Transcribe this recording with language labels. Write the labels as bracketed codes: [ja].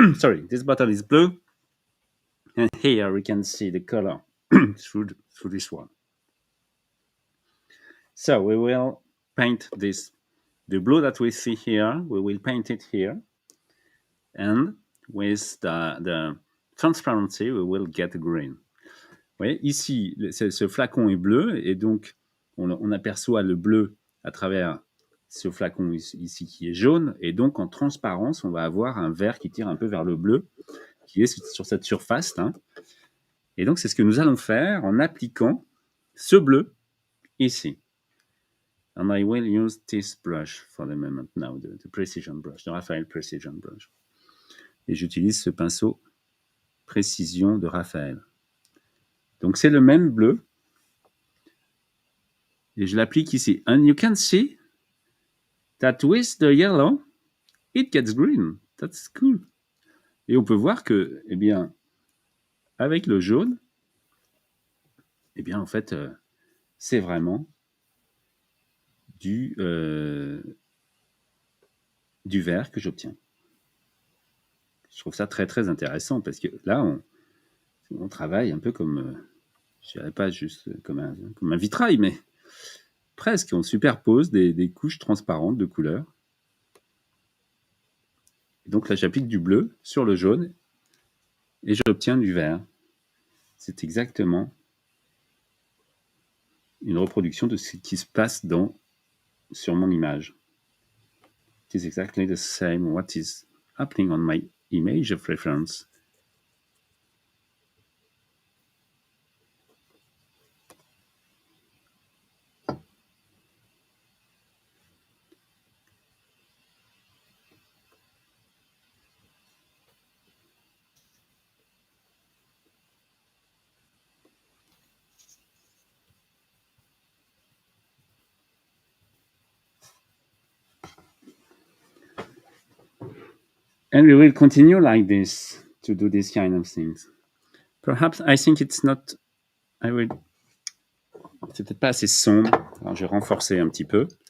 [en] Sorry, this bottle is blue. And here we can see the color through this one. So we will paint this, the blue that we see here, we will paint it here. And with the transparency, we will get green. [fr] Vous voyez, ici, ce flacon est bleu, et donc on aperçoit le bleu à travers ce flacon ici qui est jaune, et donc en transparence, on va avoir un vert qui tire un peu vers le bleu, qui est sur cette surface. Hein. Et donc, c'est ce que nous allons faire en appliquant ce bleu ici. [en] And I will use this brush for the moment now, the precision brush, the Raphael precision brush. [fr] Et j'utilise ce pinceau précision de Raphael. Donc, c'est le même bleu. Et je l'applique ici. [en] And you can see that with the yellow, it gets green. That's cool. [fr] Et on peut voir que, eh bien, avec le jaune, eh bien, en fait, c'est vraiment du verre que j'obtiens. Je trouve ça très, très intéressant parce que là, on travaille un peu comme, je dirais pas juste comme un vitrail, mais presque. On superpose des couches transparentes de couleurs. Et donc là, j'applique du bleu sur le jaune et j'obtiens du vert. C'est exactement une reproduction de ce qui se passe sur mon image. [en] It is exactly the same what is happening on my image of reference. And we will continue like this to do this kind of things. Perhaps I think it's not. [fr] C'est peut-être pas assez sombre. Alors je vais renforcer un petit peu.